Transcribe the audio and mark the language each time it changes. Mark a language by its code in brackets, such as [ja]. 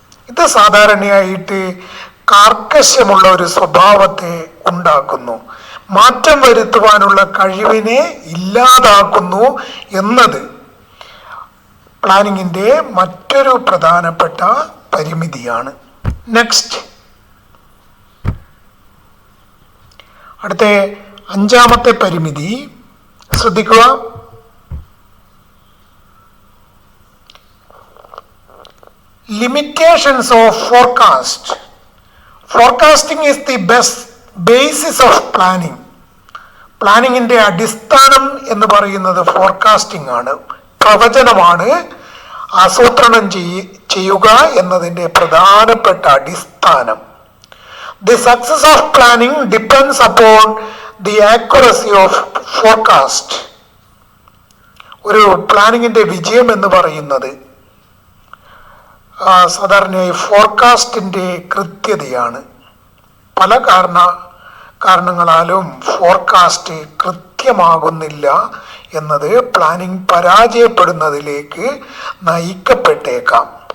[ml] ഇത് സാധാരണയായിട്ട് കാർക്കശ്യമുള്ള ഒരു സ്വഭാവത്തെ ഉണ്ടാക്കുന്നു, മാറ്റം വരുത്തുവാനുള്ള കഴിവിനെ ഇല്ലാതാക്കുന്നു എന്നത് പ്ലാനിങ്ങിൻ്റെ മറ്റൊരു പ്രധാനപ്പെട്ട പരിമിതിയാണ്. നെക്സ്റ്റ്, അടുത്ത 5ാമത്തെ പരിമിതി ശ്രദ്ധിക്കുക. [en] limitations of forecast. Forecasting is the best basis of planning. [ml] പ്ലാനിങ്ങിൻ്റെ അടിസ്ഥാനം എന്ന് പറയുന്നത് ഫോർകാസ്റ്റിംഗ് ആണ്, പ്രവചനമാണ്. ആസൂത്രണം ചെയ്യുക എന്നതിൻ്റെ പ്രധാനപ്പെട്ട അടിസ്ഥാനം. [en] The success of planning depends upon the accuracy of forecast. [ml] ഒരു പ്ലാനിങ്ങിൻ്റെ വിജയം എന്ന് പറയുന്നത് സാധാരണയായി ഫോർകാസ്റ്റിൻ്റെ കൃത്യതയാണ്. പല കാരണങ്ങളാലും ഫോർകാസ്റ്റ് കൃത്യമാകുന്നില്ല എന്നത് പ്ലാനിങ് പരാജയപ്പെടുന്നതിലേക്ക് നയിക്കപ്പെട്ടേക്കാം.